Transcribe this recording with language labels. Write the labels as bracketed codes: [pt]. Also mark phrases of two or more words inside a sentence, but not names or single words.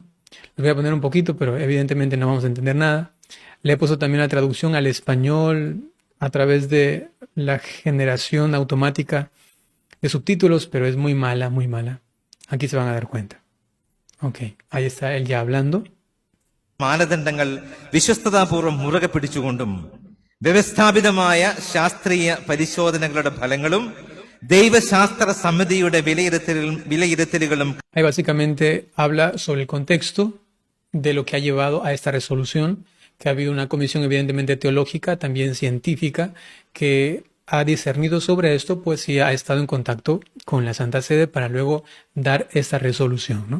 [es] Les voy a poner un poquito, pero evidentemente no vamos a entender nada. Le he puesto también la traducción al español a través de la generación automática de subtítulos, pero es muy mala, muy mala. Aquí se van a dar cuenta. Ok, ahí está él ya hablando. [ml] മാനദണ്ഡങ്ങൾ വിശ്വസ്തതാപൂർവ്വം മുറുകെ പിടിച്ചുകൊണ്ടും വ്യവസ്ഥാപിതമായ ശാസ്ത്രീയ പരിശോധനകളുടെ ഫലങ്ങളും ദൈവശാസ്ത്ര സമിതിയുടെ വിലയിരുത്തലുകളും [es] Ahí básicamente habla sobre el contexto de lo que ha llevado a esta resolución, que ha habido una comisión evidentemente teológica, también científica, que ha discernido sobre esto, pues sí ha estado en contacto con la Santa Sede para luego dar esta resolución, ¿no?